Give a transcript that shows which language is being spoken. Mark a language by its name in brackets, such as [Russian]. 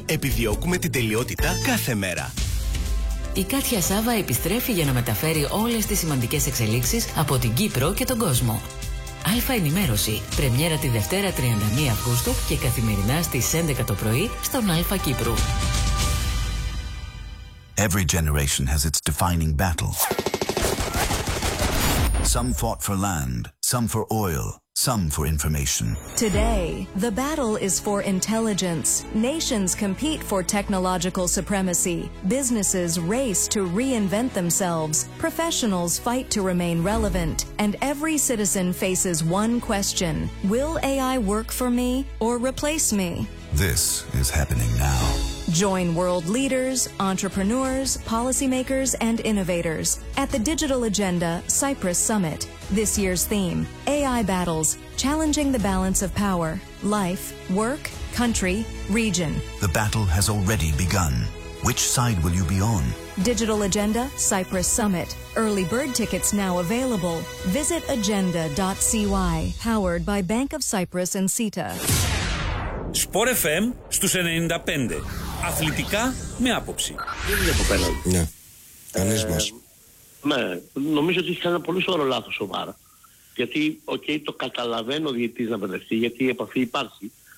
[Greek] Επιδιώκουμε την τελειότητα κάθε μέρα. Η Κάτια Σάβα επιστρέφει για να μεταφέρει όλες τις σημαντικές εξελίξεις από την Κύπρο και τον κόσμο. Αλφα ενημέρωση. Πρεμιέρα τη Δευτέρα 31 Αυγούστου και καθημερινά στις 11 το πρωί στον Αλφα Κύπρου. [English] Every generation has its defining battle. Some fought for land, some for oil, some for information. Today, the battle is for intelligence. Nations compete for technological supremacy. Businesses race to reinvent themselves. Professionals fight to remain relevant. And every citizen faces one question: will AI work for me or replace me? This is happening now. Join world leaders, entrepreneurs, policymakers, and innovators at the Digital Agenda Cyprus Summit. This year's theme, AI Battles, Challenging the Balance of Power, Life, Work, Country, Region. The battle has already begun. Which side will you be on? Digital Agenda Cyprus Summit. Early bird tickets now available. Visit agenda.cy, powered by Bank of Cyprus and CETA. [Greek] Σπορ FM στους 95. Αθλητικά με άποψη. Δεν είναι από πέναλτι. Ναι. Κανείς μας. Ναι. Νομίζω ότι είχε ένα πολύ σοβαρό λάθος ο ΒΑΡ. Γιατί, okay, το καταλαβαίνω ο διαιτητής να παιδευτεί, γιατί η επαφή υπάρχει.